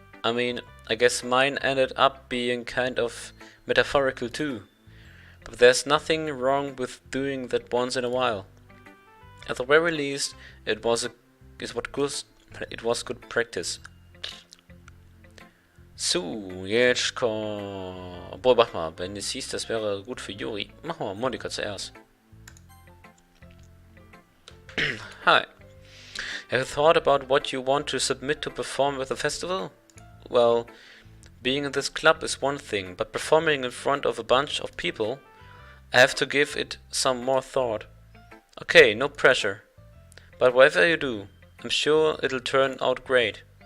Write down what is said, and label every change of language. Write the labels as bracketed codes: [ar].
[en] I mean, I guess mine ended up being kind of metaphorical too. But there's nothing wrong with doing that once in a while. At the very least, it was good practice. [de] So, jetzt kommt... Obwohl, mach mal, wenn es hieß, das wäre gut für Yuri. Machen wir mal Monika zuerst. [en] Hi. Have you thought about what you want to submit to perform at the festival? Well, being in this club is one thing, but performing in front of a bunch of people, I have to give it some more thought. Okay, no pressure. But whatever you do, I'm sure it'll turn out great.